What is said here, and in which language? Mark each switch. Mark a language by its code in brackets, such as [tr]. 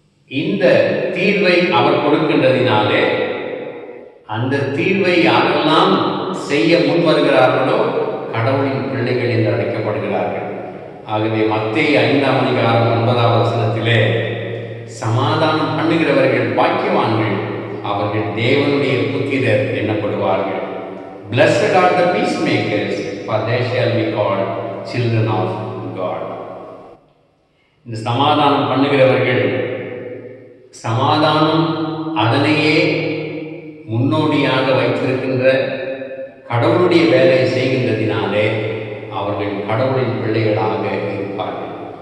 [ta] இந்த தீர்வை அவர் கொடுக்கின்றதினாலே அந்த தீர்வை யாரெல்லாம் செய்ய முன் வருகிறார்களோ கடவுளின் பிள்ளைகள் என்று அழைக்கப்படுகிறார்கள். ஆகவே மத்தேயு 5ஆம் அதிகாரம் 9ஆம் வசனத்திலே சமாதானம் பண்ணுகிறவர்கள் பாக்கியவான்கள், அவர்கள் தேவனுடைய புத்திரர் எண்ணப்படுவார்கள். [en] Blessed are the peacemakers, for they shall be called children of God. [ta] இந்த சமாதானம் பண்ணுகிறவர்கள், சமாதானம் அதனையே முன்னோடியாக வைத்திருக்கின்ற கடவுளுடைய வேலையை செய்கின்றதினாலே அவர்கள் கடவுளின் பிள்ளைகளாக இருப்பார்கள்.